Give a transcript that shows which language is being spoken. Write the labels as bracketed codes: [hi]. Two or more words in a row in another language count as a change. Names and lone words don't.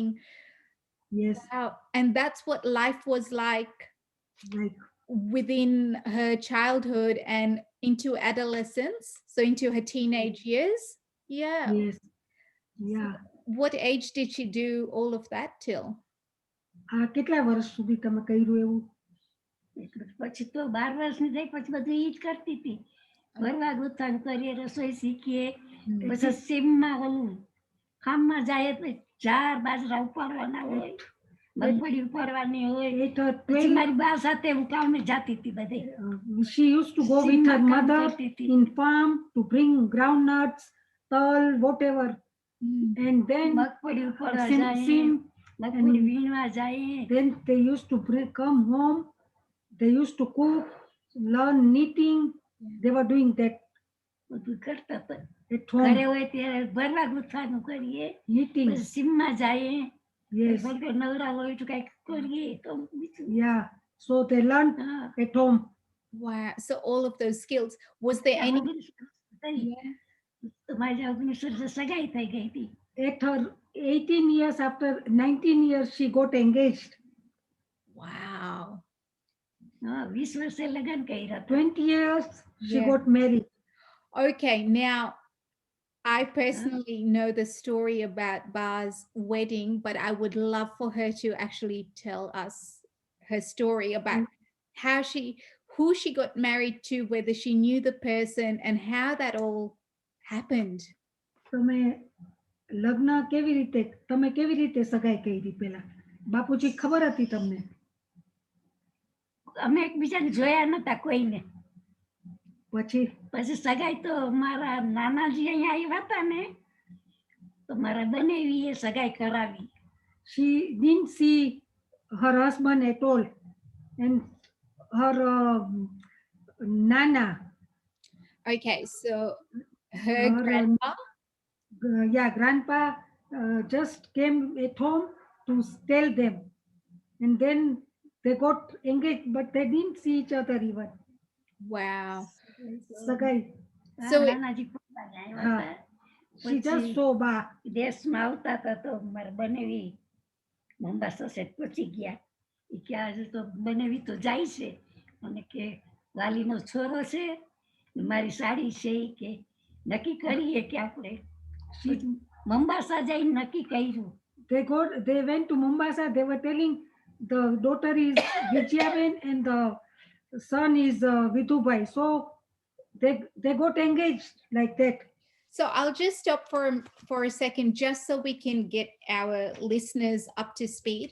[en] Yes. Wow. And that's what life was like within her childhood and into adolescence, so into her teenage years. Yeah. Yes. Yeah. What age did she do all of that till? [gu] કેટલા વર્ષ સુધી તમે કર્યું એવું? પછી તો 12 વર્ષની થઈ પછી બધું ઈ જ કરતી હતી. ભરવા ગુથણ કરીએ, રસોઈ શીખીએ, પછી સીમમાં ઓલું કામમાં જાય તો ચાર બાજરા ઉપાડવાના હોય, મગફળી ઉપાડવાની હોય. પછી મારી બા સાથે હું કામે જાતી હતી બધે. [en] She used to go with her mother in farm to bring groundnuts, tal, whatever. And then [gu] મગફળી ઉપાડવા જાય, મગફળી વીણવા જાય. [en] Then they used to come home. They used to cook, learn knitting. They were doing that. [gu] બધું કરતા હતા. ઘરે હોય ત્યારે ભરવા ગુથવાનું કરીએ, knitting. સીમમાં જાઈએ. Yes. નવરા હોય તો કઈક કરીએ તો. [en] Yeah. So they learned at home. Wow. So all of those skills. Was there any? [gu] મારી 19 વર્ષે સગાઈ થઈ ગઈ હતી. [en] At her 18 years, after 19 years, she got engaged. Wow. [gu] 20 વર્ષે લગ્ન કર્યા. [en] 20 years, she got married. Okay, now I personally know the story about Ba's wedding, but I would love for her to actually tell us her story about how who she got married to, whether she knew the person, and how that all happened. [gu] તમે લગ્ન કેવી રીતે તમે કેવી રીતે સગાઈ કરી પેલા બાપુજી ખબર હતી તમને અમે એકબીજાને જોયા નતા કોઈને. પછી પછી સગાઈ તો મારા નાનાજી અહીંયા આવ્યા હતા ને તો મારા બનેવીએ સગાઈ કરાવી. [en] she didn't see her husband at all and her nana Okay, so her her grandpa. yeah grandpa just came at home to tell them and then they got engaged but they didn't see each other even Wow. sagai So it- [gu] નાનાજી પોતાને આવ્યા હા. હતા. [en] she just પછી saw ba [gu] દેશમાં આવતા હતા તો મારા બનેવી મોમ્બાસા સેટ પહોંચી ગયા. એ કે આજે તો બનેવી તો જાય છે અને કે વાલીનો છોરો છે ને મારી સાડી છે ઈ કે નક્કી કરીએ કે આપણે મોમ્બાસા જઈને નક્કી કર્યું. [en] they went to Mombasa. They were telling the daughter is Vijayaben and the son is Vidhubai. So they got engaged like that. So I'll just stop for a second, just so we can get our listeners up to speed.